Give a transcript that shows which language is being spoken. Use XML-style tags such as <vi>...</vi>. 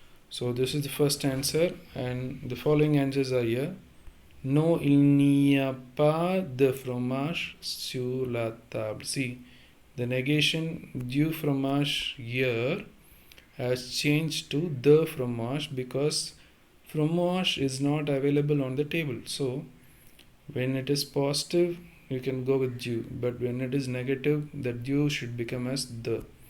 <en>So this is the first answer, and the following answers are here.</en> <fr>No, il n'y a pas de fromage sur la table.</fr> <en>See, the negation du fromage here has changed to the fromage because fromage is not available on the table. So when it is positive, you can go with du, but when it is negative, the du should become as the.</en>